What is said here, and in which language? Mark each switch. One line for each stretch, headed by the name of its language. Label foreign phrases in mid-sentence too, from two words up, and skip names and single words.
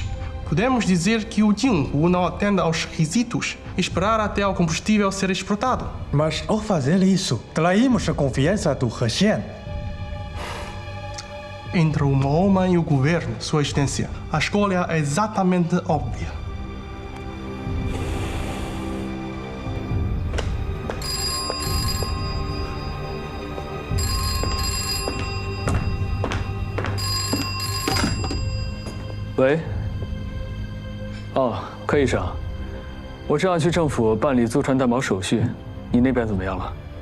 Portuguese: Podemos dizer que o Jinhu não atende aos requisitos e esperar até o combustível ser exportado. Mas ao fazer isso, traímos a confiança do Russian. Entre o homem e o governo, Sua Excelência, a escolha é exatamente óbvia.
Chinese: 喂。哦，柯医生，我正要去政府办理租船担保手续，你那边怎么样了？